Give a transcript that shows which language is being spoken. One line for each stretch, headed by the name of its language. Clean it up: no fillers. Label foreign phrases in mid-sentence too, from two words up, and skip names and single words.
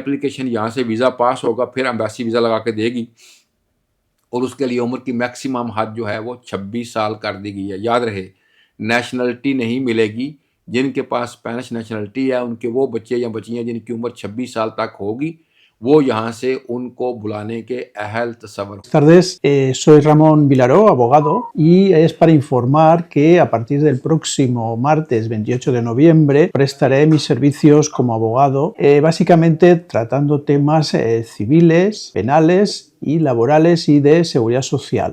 Urdu: اپلیکیشن یہاں سے
English: visa pass
Urdu: ہوگا، پھر
English: embassy visa
Urdu: لگا کے دے گی، اور اس کے لیے عمر کی میکسیمم حد جو ہے وہ 26 سال کر دی گئی ہے. یاد رہے نیشنلٹی نہیں ملے گی. جن کے پاس
English: Spanish nationality
Urdu: ہے ان کے وہ بچے یا بچیاں جن کی عمر 26 سال تک ہوگی، وہ یہاں سے ان کو بلانے کے اہل تصور.
Spanish: Buenas tardes, soy Ramón Vilaró, abogado, y es para informar que a partir del próximo martes 28 de noviembre prestaré mis servicios como abogado, básicamente tratando temas civiles, penales y laborales y de seguridad social.